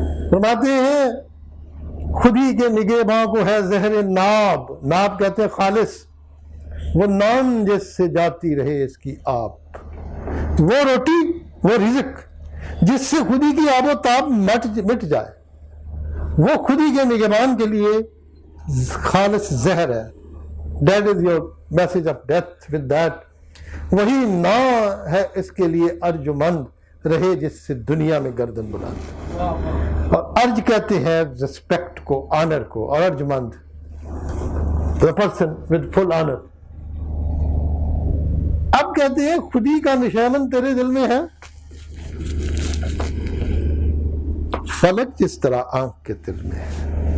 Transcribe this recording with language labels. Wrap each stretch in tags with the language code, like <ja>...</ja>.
<ur>فرماتے ہیں خودی کے نگہباں کو ہے زہر ناب کہتے ہیں خالص، وہ نان جس سے جاتی رہے اس کی آب، وہ روٹی وہ رزق جس سے خودی کی آب و تاب مٹ جائے، وہ خودی کے نگہبان کے لیے خالص زہر ہے.</ur> <en>That is your message of death with that.</en> <ur>وہی نا ہے اس کے لیے ارجمند رہے جس سے دنیا میں گردن بلند. اور ارج کہتے ہیں ریسپیکٹ کو، آنر کو، اور ارجمند</ur> <en>the person with full honor.</en> <ur>اب کہتے ہیں خودی کا نشان تیرے دل میں ہے، فلک جس طرح آنکھ کے دل میں ہے.</ur>